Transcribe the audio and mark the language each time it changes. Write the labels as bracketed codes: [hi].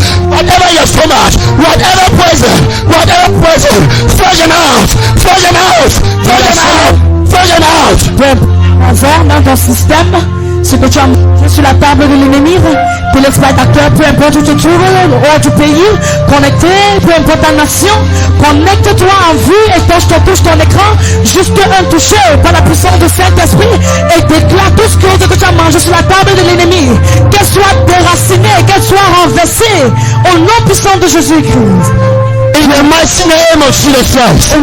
[en] Whatever your stomach, whatever poison, flush them out, flush them out, flush them out, flush them out. [fr] Dans ton système, ce que tu as mangé sur la table de l'ennemi, que l'exploitateur, peu importe où tu te trouves, hors du pays, connecté, peu importe ta nation, connecte-toi en vue et touche ton écran, juste un touché par la puissance du Saint-Esprit et déclare tout ce que tu as mangé sur la table de l'ennemi, qu'elle soit déracinée, qu'elle soit renversée, au nom puissant de Jésus-Christ. [en] In the mighty name of Jesus Christ.